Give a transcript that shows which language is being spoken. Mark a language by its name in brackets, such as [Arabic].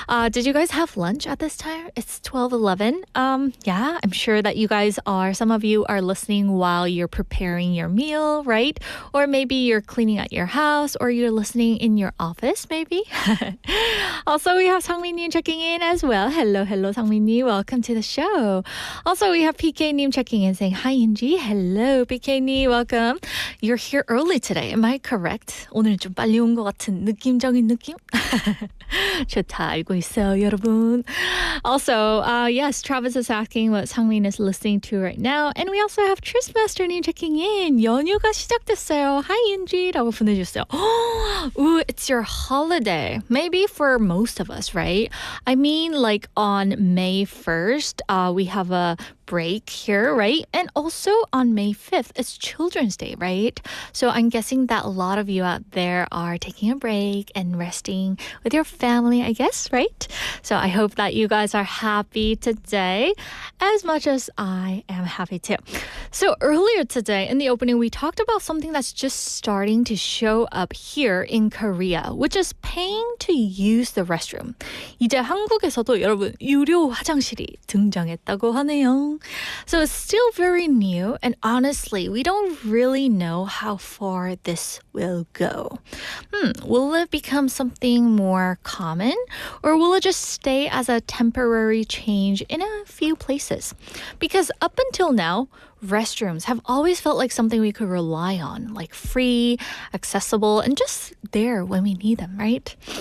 [English] Did you guys have lunch at this time? It's 12:11. Yeah, I'm sure that some of you are listening while you're preparing your meal, right? Or maybe you're cleaning at your house or you're listening in your office, maybe. Also, we have Sangmin-님 checking in as well. Hello, Sangmin-님. Welcome to the show. Also, we have PK-님 checking in saying, hi, Inji. Hello, PK-님. Welcome. You're here early today. Am I correct? [Korean] 오늘 좀 빨리 온 것 같은 느낌적인 느낌? 좋다, 알고 있어요, 여러분. [English] Also, yes, Travis is asking what Sangmin is listening to right now. And we also have Tristmaster-님 checking in. [Korean] 연휴가 시작됐어요. [English] Hi, Yunji! [Korean] 라고 보내주셨어요. [English] Ooh, it's your holiday. Maybe for most of us, right? I mean, like on May 1st, we have a break here, right? And also on May 5th, it's Children's Day, right? So I'm guessing that a lot of you out there are taking a break and resting with your family, I guess, right? So I hope that you guys are happy today as much as I am happy too. So earlier today in the opening, we talked about something that's just starting to show up here in Korea, which is paying to use the restroom. [Korean] 이제 한국에서도 여러분 유료 화장실이 등장했다고 하네요. [English] So it's still very new, and honestly, we don't really know how far this will go. Will it become something more common, or will it just stay as a temporary change in a few places? Because up until now, restrooms have always felt like something we could rely on, like free, accessible, and just there when we need them, right?